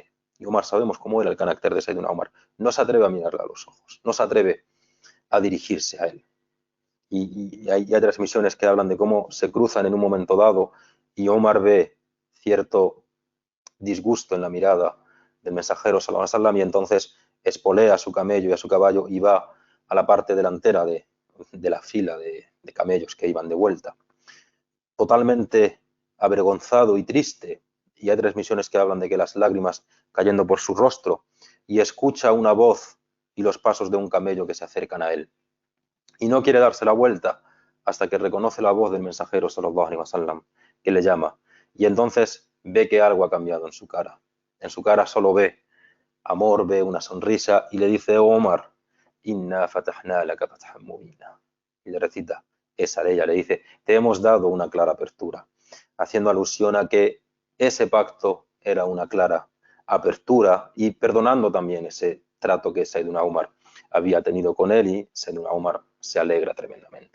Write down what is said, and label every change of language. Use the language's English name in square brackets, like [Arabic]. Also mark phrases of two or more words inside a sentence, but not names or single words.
[Spanish] Y Omar, sabemos cómo era el carácter de Sayyidina Omar, no se atreve a mirarle a los ojos, no se atreve a dirigirse a él. Y hay transmisiones que hablan de cómo se cruzan en un momento dado y Omar ve cierto disgusto en la mirada del mensajero [Arabic] صلى الله عليه وسلم [Spanish] y entonces espolea a su camello y a su caballo y va a la parte delantera de la fila de camellos que iban de vuelta. Totalmente avergonzado y triste, y hay transmisiones que hablan de que las lágrimas cayendo por su rostro, y escucha una voz y los pasos de un camello que se acercan a él. Y no quiere darse la vuelta hasta que reconoce la voz del mensajero [Arabic] صلى الله عليه وسلم [Spanish] que le llama. Y entonces ve que algo ha cambiado en su cara. En su cara solo ve amor, ve una sonrisa y le dice: oh Omar, [Arabic] إنا فتحنا لك فتحا مبينا. [Spanish] Y le recita esa de ella, le dice: te hemos dado una clara apertura, haciendo alusión a que ese pacto era una clara apertura y perdonando también ese trato que Sayyiduna Umar había tenido con él, y Sayyiduna Umar se alegra tremendamente.